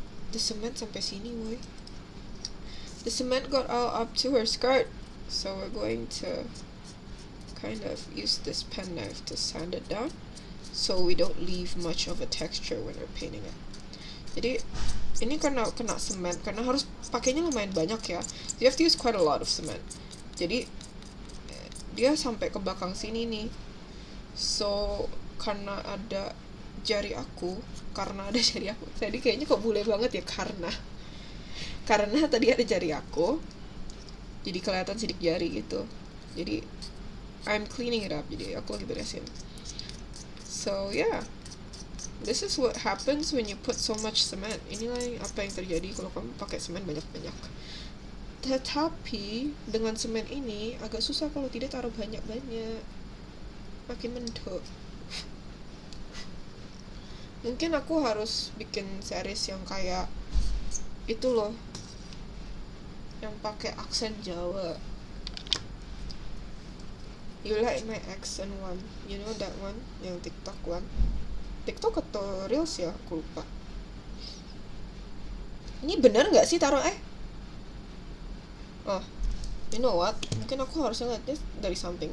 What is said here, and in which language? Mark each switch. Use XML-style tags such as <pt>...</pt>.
<en>The cement</en> <id>sampai sini, woy.</id> <en>The cement got all up to her skirt. So we're going to kind of use this pen knife to sand it down, so we don't leave much of a texture when we're painting it.</en> <id>Jadi ini karena kena semen, karena harus pakainya lumayan banyak ya.</id> <en>You have to use quite a lot of cement.</en> <id>Jadi dia sampai ke belakang sini nih. So karena ada jari aku, Jadi kayaknya kok bule banget ya, karena tadi ada jari aku, jadi kelihatan sidik jari gitu. Jadi</id> <en>I'm cleaning it up,</en> <id>jadi aku lagi beresin.</id> <en>So yeah, this is what happens when you put so much cement.</en> <id>Inilah apa yang terjadi kalau kamu pakai semen banyak-banyak. Tetapi dengan semen ini agak susah kalau tidak taruh banyak-banyak, makin mendok. Mungkin aku harus bikin series yang kayak itu loh, yang pakai aksen Jawa.</id> <en>You like my accent one, you know that one, yang TikTok one.</en> <id>TikTok atau Reels ya, aku lupa. Ini bener nggak sih taruh</id> <en>Oh, you know what?</en> <id>Mungkin aku harusnya lihat this dari samping.</id>